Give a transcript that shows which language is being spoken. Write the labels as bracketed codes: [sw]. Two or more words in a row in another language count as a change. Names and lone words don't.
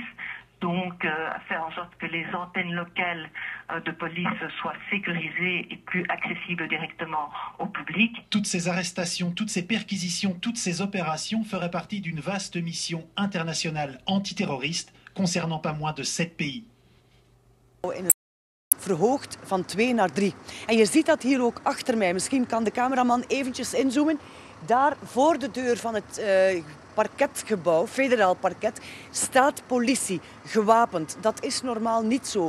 [fr] Donc, à faire en sorte que les antennes locales de police soient sécurisées et plus accessibles directement au public. Toutes ces arrestations, toutes ces perquisitions, toutes ces opérations feraient partie d'une vaste mission internationale antiterroriste concernant pas moins de 7 pays. [nl] Verhoogd van 2 naar 3. En je ziet dat hier ook achter mij. Misschien kan de cameraman eventjes inzoomen. Daar voor de deur van het parketgebouw, federaal parket, staat politie, gewapend. Dat is normaal niet zo.